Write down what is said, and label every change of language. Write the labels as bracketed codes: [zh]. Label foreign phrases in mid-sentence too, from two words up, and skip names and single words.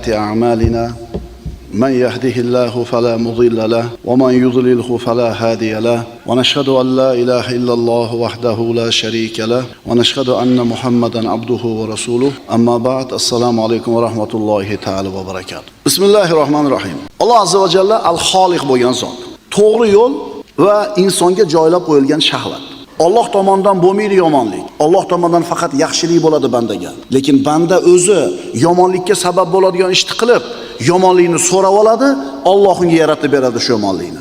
[ar] أعمالنا من يهده الله فلا مضل له ومن يضلله فلا هادي له ونشهد أن لا إله إلا الله وحده لا شريك له ونشهد أن محمدا عبده ورسوله أما بعد السلام عليكم ورحمة الله تعالى وبركاته بسم الله الرحمن الرحيم الله عز وجل الخالق [uz] bo'lgan zot to'g'ri yo'l va insonga joylab qo'yilgan shahvat. Alloh tomonidan bo'lmaydi yomonlik. Alloh tomonidan faqat yaxshilik bo'ladi bandaga. Lekin banda o'zi yomonlikka sabab bo'ladigan ishni qilib, yomonlikni so'rab oladi, Alloh unga yaratib beradi shu yomonlikni.